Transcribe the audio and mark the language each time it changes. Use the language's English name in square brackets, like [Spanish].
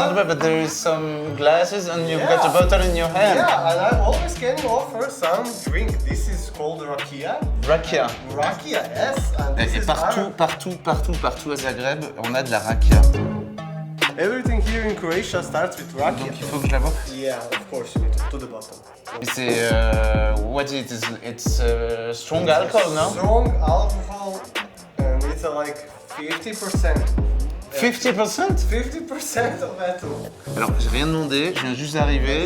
[English] not a bar, but there is some glasses and you've got a bottle in your hand. Yeah, and I always can offer some drink. This is called rakia. Rakia. Rakia, yes. And this [French] Et [English] is [French] partout à Zagreb, on a de la rakia. [English] Everything here in Croatia starts with rakia. [French] Donc il faut que je la bois. [English] Yeah, of course, you need to the bottom. [French] C'est [English] what is it? It's strong alcohol, no? Strong alcohol, and it's like 50%. 50%? 50% of alcohol. [French] Alors, j'ai rien demandé, je viens juste d'arriver.